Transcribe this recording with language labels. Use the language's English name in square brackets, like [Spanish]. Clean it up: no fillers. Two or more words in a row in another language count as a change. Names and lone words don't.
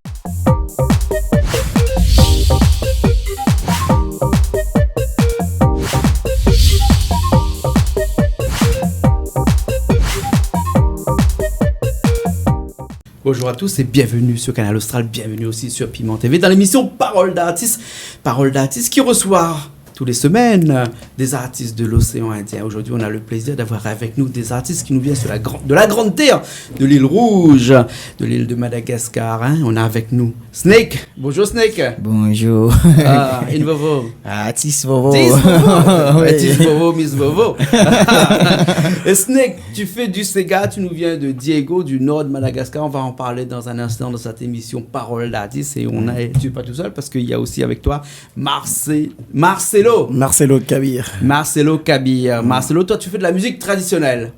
[French] Bonjour à tous et bienvenue sur Canal Austral, bienvenue aussi sur Piment TV dans l'émission Parole d'artistes qui reçoit tous les semaines des artistes de l'océan Indien. Aujourd'hui, on a le plaisir d'avoir avec nous des artistes qui nous viennent de la grande terre, de l'île Rouge, de l'île de Madagascar. On a avec nous Snake. Bonjour Snake. Bonjour. Ah, in Vovo. Ah, Tis Vovo. Tis Vovo. Tis Vovo, Miss Vovo. Et Snake, tu fais du Sega, tu nous viens de Diego, du nord de Madagascar. On va en parler dans un instant dans cette émission Parole d'artistes. Et tu n'es pas tout seul parce qu'il y a aussi avec toi Marcelo Kabir. Marcelo, toi, tu fais de la musique traditionnelle.